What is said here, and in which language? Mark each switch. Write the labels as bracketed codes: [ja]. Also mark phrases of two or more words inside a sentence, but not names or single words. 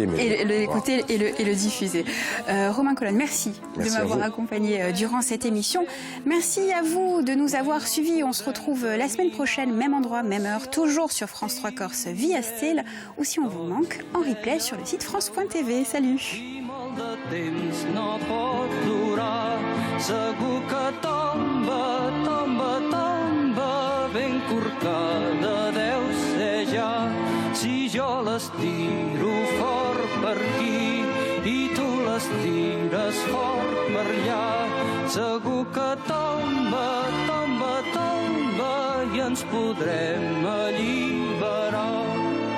[fr] Et l'écouter et le diffuser. Romain Colonne, merci de m'avoir accompagné durant cette émission. Merci à vous de nous avoir suivis. On se retrouve la semaine prochaine, même endroit, même heure, toujours sur France 3 Corse via Steel, ou si on vous manque, en replay sur le site France.tv. Salut! [ca] De temps no pot durar, segur que tomba, tomba, tomba, ben corcada deu ser ja. Si jo les tiro fort per aquí i tu les tires fort per allà, segur que tomba, tomba, tomba i ens podrem alliberar.